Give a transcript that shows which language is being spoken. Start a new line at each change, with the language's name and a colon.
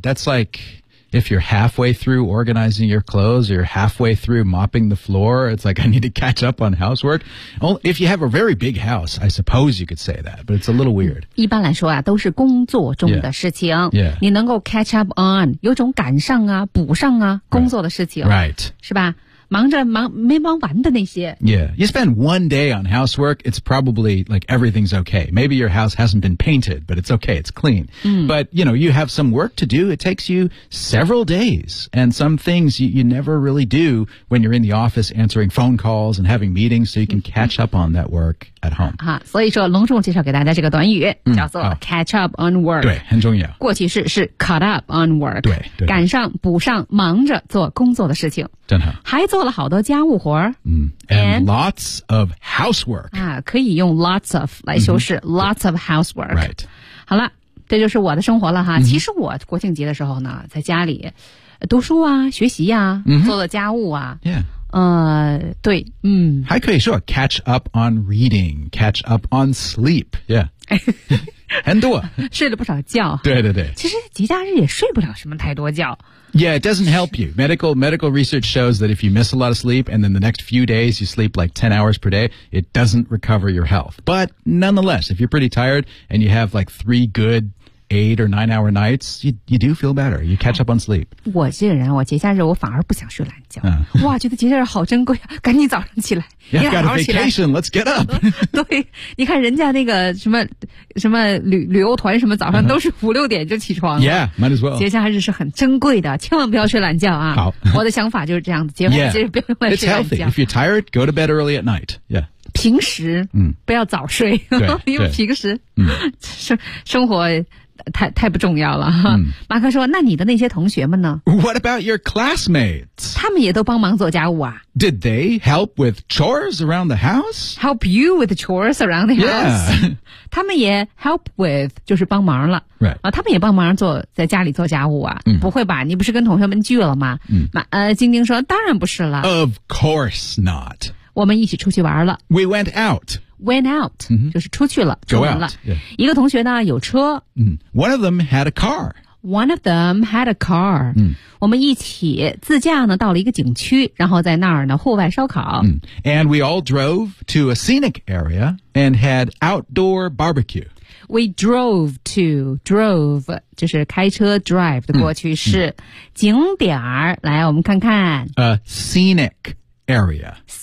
English: That's like,If you're halfway through organizing your clothes or you're halfway through mopping the floor, it's like, I need to catch up on housework. If you have a very big house, I suppose you could say that, but it's a little weird.
Chinese: 一般来说啊，都是工作中的事情。
English: Yeah.
Chinese: Yeah. 你能够 catch up on, 有种赶上啊、补上啊、工作的事情。
English: Right. Right.
Chinese: 是吧？忙着忙没忙完的那些。
English: Yeah. You spend one day on housework, it's probably like everything's okay. Maybe your house hasn't been painted, but it's okay. It's clean.、嗯、 but, you know, you have some work to do. It takes you several days. And some things you never really do when you're in the office answering phone calls and having meetings, so you can catch up on that work at home.、
Chinese: 啊、所以说隆重介绍给大家这个短语、嗯、叫做 catch up on work. 对很重要。过去式是 caught up on work. 对 对, 对。赶上补上忙着做工作的事情。真好。还做了好多家务活、
English: 嗯、and lots of housework、
Chinese: 啊、可以用 lots of 来修饰、mm-hmm. lots of housework、
English: right.
Chinese: 好了这就是我的生活了哈、mm-hmm. 其实我国庆节的时候呢在家里读书啊学习啊、 mm-hmm. 做了家务啊、
English: yeah.
Chinese: 对嗯，还可以说 catch up on reading catch up on sleep yeah 很多睡了不少觉对对对其实节假日也睡不了什么太多觉
English: Yeah, it doesn't help you. Medical research shows that if you miss a lot of sleep and then the next few days you sleep like 10 hours per day, it doesn't recover your health. But nonetheless, if you're pretty tired and you have like three good 8 or 9 hour nights, you do feel better. You catch up on sleep.
Chinese: 我这个人，我节假日我反而不想睡懒觉。哇，觉得节假日好珍贵啊！赶紧早上起来。
English: Yeah, got a vacation. Let's get up.
Chinese: 对，你看人家那个什么什么旅游团什么，早上都是5-6点就起床
English: 了。Yeah, might as well.
Chinese: 节假日是很珍贵的，千万不要睡懒觉啊！好，我的想法就是这样子，节假日不要睡懒觉。
English: It's healthy. If you're tired, go to bed early at night. Yeah.
Chinese: 平时不要早睡，因为平时生活太不重要了。马克说，那你的那些同学们呢？
English: What about your classmates?
Chinese: 他们也都帮忙做家务啊。
English: Did they help with chores around the house? Help you with chores around the house? Yeah.
Chinese: 他们也 help with, 就是帮忙了。
English: Right.
Chinese: 他们也帮忙做在家里做家务啊。不会吧，你不是跟同学们聚了吗？晶晶说，当然不是了。
English: Of course not.
Chinese: 我们一起出去玩了。
English: We went out.
Chinese: Went out,、mm-hmm. 就是出去了，出门了。Yeah. 一个同学呢，有车。
English: One of them had a car. One of them had a car.、Mm.
Chinese: 我们一起自驾呢，到了一个景区，然后在那儿呢，户外烧烤。 Mm.
English: And we all drove to a scenic area and had outdoor barbecue.
Chinese: We drove, 就是开车 drive 的过去式、景点儿。来，我们看看。
English: A scenic. Area.